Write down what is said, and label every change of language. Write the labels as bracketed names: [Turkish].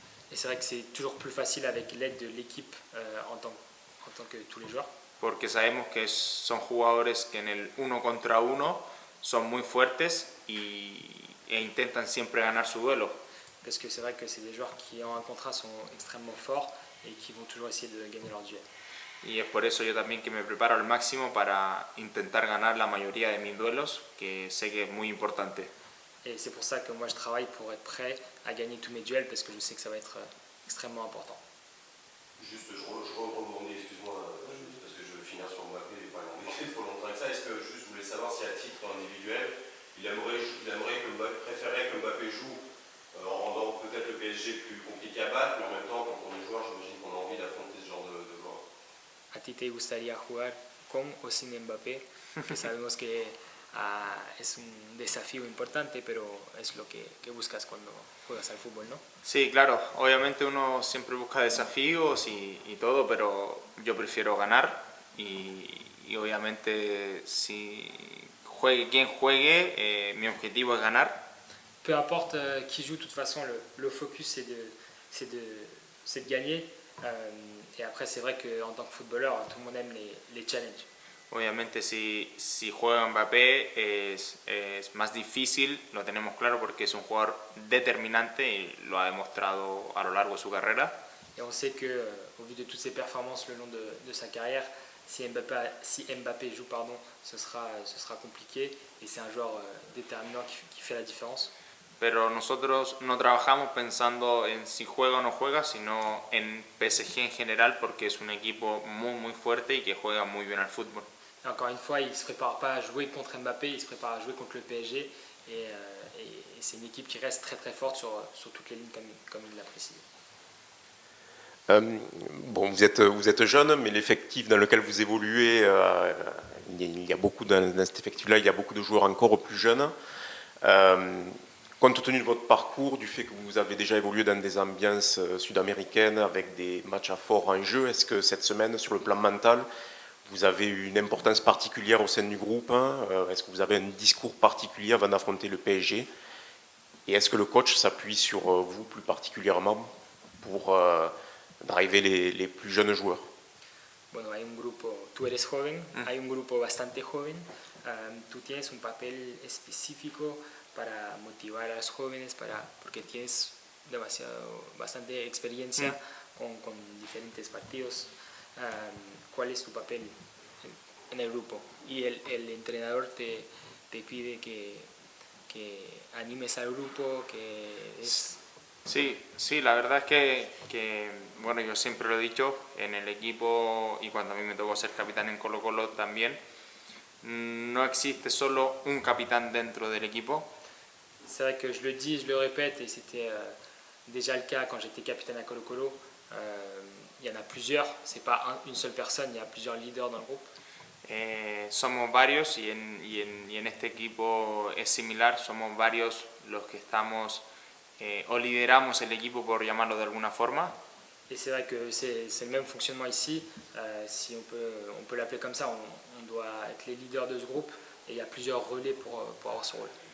[French] Et c'est vrai que c'est toujours plus facile avec l'aide de l'équipe en tant que tous les joueurs. [Spanish] Porque sabemos que son jugadores que en el uno contra uno son muy fuertes e intentan siempre ganar su duelo. [French] Parce que c'est vrai que c'est des joueurs qui en un contrat sont extrêmement forts et qui vont toujours essayer de gagner leur duel. [Spanish] Y es por eso yo también que me preparo al máximo para intentar ganar la mayoría de mis duelos, que sé que es muy importante. [French] Et c'est pour ça que moi je travaille pour être prêt à gagner tous mes duels parce que je sais que ça va être extrêmement important. Juste, je rebondis, excuse-moi, juste parce que je veux finir sur Mbappé et pas l'embêter trop longtemps avec ça. Est-ce que juste je voulais savoir si à titre individuel, il aimerait préférerait que Mbappé joue en rendant peut-être le PSG plus compliqué à battre, mais en même temps, quand on est joueur, j'imagine qu'on a envie d'affronter ce genre de joueurs. [Spanish] ¿A ti te gustaría jugar con o sin Mbappé? Que sabemos que es un desafío importante, pero es lo que buscas cuando juegas al fútbol, ¿no? Sí, claro, obviamente uno siempre busca desafíos y todo, pero yo prefiero ganar y obviamente si juegue quien juegue, mi objetivo es ganar. [French] Peu importe qui joue, de toute façon, le focus c'est de gagner. Et après, c'est vrai qu'en tant que footballeur, tout le monde aime les challenges. [Spanish] Obviamente si juega Mbappé es más difícil, lo tenemos claro porque es un jugador determinante y lo ha demostrado a lo largo de su carrera. [French] Et on sait que, au vu de toutes ses performances le long de sa carrière, si Mbappé joue, ce sera compliqué. Et c'est un joueur déterminant qui fait la différence. [Spanish] Pero nosotros no trabajamos pensando en si juega o no juega, sino en PSG en general porque es un equipo muy muy fuerte y que juega muy bien al fútbol. [French] Et encore une fois, il ne se prépare pas à jouer contre Mbappé, il se prépare à jouer contre le PSG. Et c'est une équipe qui reste très très forte sur toutes les lignes comme il l'a précisé. Bon, vous êtes jeune, mais l'effectif dans lequel vous évoluez, il y a beaucoup dans cet effectif-là, il y a beaucoup de joueurs encore plus jeunes. Compte tenu de votre parcours, du fait que vous avez déjà évolué dans des ambiances sud-américaines avec des matchs à fort enjeu, est-ce que cette semaine, sur le plan mental, vous avez une importance particulière au sein du groupe, hein? Est-ce que vous avez un discours particulier avant d'affronter le PSG? Et est-ce que le coach s'appuie sur vous plus particulièrement pour driver les plus jeunes joueurs? [Spanish] Bueno, hay un grupo, tú eres joven, hay un grupo bastante joven, tú tienes un papel específico para motivar a los jóvenes, porque tienes bastante experiencia con diferentes partidos. ¿Cuál es tu papel en el grupo? Y el entrenador te pide que animes al grupo, que es... Sí, la verdad es que, bueno, yo siempre lo he dicho, en el equipo y cuando a mí me tocó ser capitán en Colo-Colo también, no existe solo un capitán dentro del equipo. [French] C'est vrai que je le dis, je le répète, et c'était déjà le cas quand j'étais capitaine à Colo-Colo. Il y en a plusieurs, c'est pas une seule personne, il y a plusieurs leaders dans le groupe. [Spanish] Somos varios y en este equipo es similar, somos varios los que estamos o lideramos el equipo por llamarlo de alguna forma. [French] Et c'est vrai que c'est le même fonctionnement ici, si on peut l'appeler comme ça, on doit être les leaders de ce groupe et il y a plusieurs relais pour avoir son rôle.